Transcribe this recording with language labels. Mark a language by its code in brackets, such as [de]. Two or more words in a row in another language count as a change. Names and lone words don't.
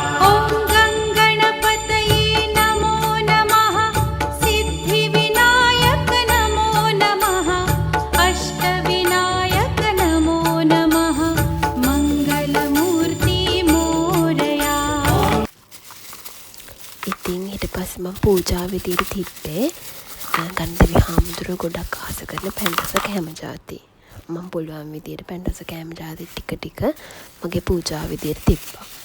[sa] ॐ गङ्गणपतये नमो नमः सिद्धिविनायक नमो नमः अष्टविनायक नमो नमः मङ्गलमूर्ति मोरया. [si] ඉතින් ඊට පස්සේ මම පූජා විදියට තිබ්බේ ගණදෙවි හාමුදුරුවෝ ගොඩක් ආස කරන පැණ්ඩස කෑම ජාති. මම පුළුවන් විදියට පැණ්ඩස කෑම ජාති ටික ටික මගේ පූජා විදියට තිබ්බා.